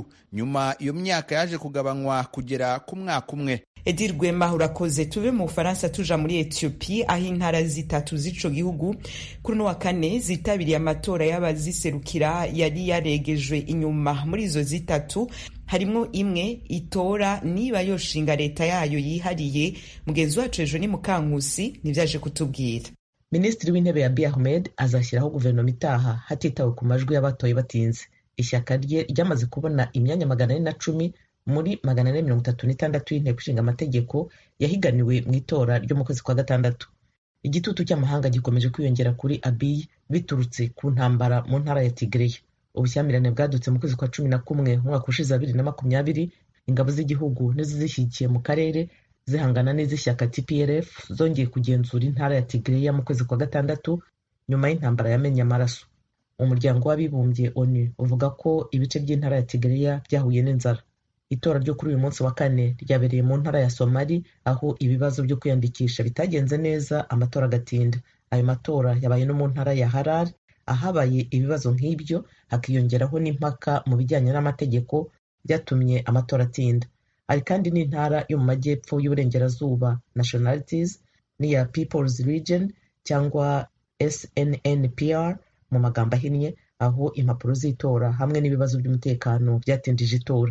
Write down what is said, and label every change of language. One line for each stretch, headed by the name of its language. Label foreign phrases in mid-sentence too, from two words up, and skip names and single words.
Kinyarwanda: Nyuma iyo myaka yaje kugabanywa kugera ku mwaka umwe.
Rundi: Edi Rwema urakoze. Tuve mu Bufaransa tuja muri Ethiopia, aho intara zitatu z'ico gihugu kuri no wa kane zitabiriye amatora y'abaziserukira yari yaregejwe inyuma. Muri izo zitatu harimwo imwe itora niba yoshinga leta yayo yihariye. Mugenzi wacu ejo ni Mukankusi nivyaje kutubwira.
Kinyarwanda: Minisitiri w'intebe Abiy Ahmed azashyiraho guverinoma itaha hatitawe ku majwi y'abatoye batinze. Ishyaka rye ryamaze kubona imyanya 410 muri 436 y'inteko ishinga amategeko yahiganiwe mu itora ryo mu kwezi kwa gatandatu. Igitutu cy'amahanga gikomeje kwiyongera kuri Abiy biturutse ku ntambara mu ntara ya Tigray. Ubushyamirane bwadutse mu kwezi kwa 11 umwaka ushize 2020. Ingabo z'igihugu n'izishyigikiye mu karere zihangana n'izishyaka TPLF zongeye kugenzura intara ya Tigray mu kwezi kwa gatandatu nyuma y'intambara yamenye amaraso. Umuryango w'abibumbye ONU uvuga ko ibice by'intara ya Tigray byahuye n'inzara. Itora ryo kuri uyu munsi wa kane ryabereye mu ntara ya Somali, aho ibibazo byo kwiyandikisha bitagenze neza amatora agatinda. Ayo matora yabaye no mu ntara ya Harar, ahabaye ibibazo nk'ibyo hakiyongeraho n'impaka mu bijyanye n'amategeko byatumye amatora atinda. Hari kandi n'intara yo mu majyepfo y'uburengerazuba Nationalities n'iya
English: People's Region
Kinyarwanda: cyangwa SNNPR mu magambo ahinnye, aho impapuro z'itora hamwe n'ibibazo by'umutekano byatindije itora.